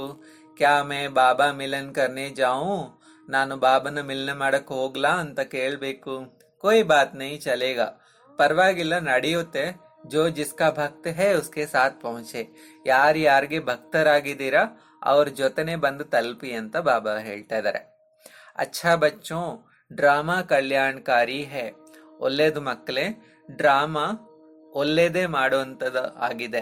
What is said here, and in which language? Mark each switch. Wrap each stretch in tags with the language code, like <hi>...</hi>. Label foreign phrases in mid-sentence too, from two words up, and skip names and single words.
<hi>क्या मैं बाबा मिलन करने जाऊं,</hi> <kn>ನಾನು ಬಾಬನ ಮಿಲನ ಮಾಡಕ್ ಹೋಗ್ಲಾ ಅಂತ ಕೇಳ್ಬೇಕು.</kn> <hi>कोई बात नहीं चलेगा,</hi> <kn>ಪರವಾಗಿಲ್ಲ ನಡೆಯುತ್ತೆ.</kn> <hi>जो जिसका भक्त है उसके साथ पहुंचे.</hi> <kn>ಯಾರ್ಯಾರಿಗೆ ಭಕ್ತರಾಗಿದ್ದೀರಾ ಅವ್ರ ಜೊತೆನೆ ಬಂದು ತಲುಪಿ ಅಂತ ಬಾಬಾ ಹೇಳ್ತಾ ಇದ್ದಾರೆ.</kn> <hi>अच्छा बच्चो, ड्रामा कल्याणकारी है.</hi> <kn>ಒಳ್ಳೇದು ಮಕ್ಕಳೇ, ಡ್ರಾಮಾ ಒಳ್ಳೇದೇ ಮಾಡುವಂತದ ಆಗಿದೆ.</kn>